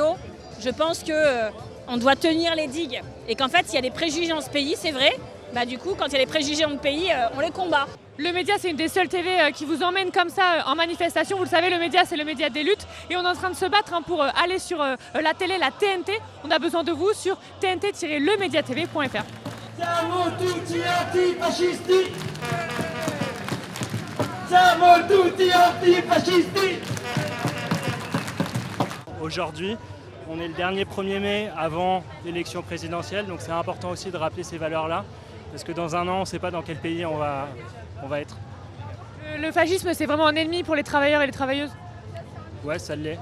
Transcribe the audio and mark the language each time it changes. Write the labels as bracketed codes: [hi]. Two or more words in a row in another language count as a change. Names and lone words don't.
[fr] Je pense qu'on doit tenir les digues et qu'en fait, il y a des préjugés dans ce pays, c'est vrai. Bah, du coup, quand il y a des préjugés dans le pays, on les combat. Le média, c'est une des seules TV qui vous emmène comme ça en manifestation. Vous le savez, le média, c'est le média des luttes. Et on est en train de se battre pour aller sur la télé, la TNT. On a besoin de vous sur tnt-lemediatv.fr. [it] Siamo tutti antifascisti! Siamo tutti antifascisti! [fr] Aujourd'hui, on est le dernier 1er mai avant l'élection présidentielle, donc c'est important aussi de rappeler ces valeurs-là, parce que dans un an, on ne sait pas dans quel pays on va être. Le fascisme, c'est vraiment un ennemi pour les travailleurs et les travailleuses? Ouais, ça l'est.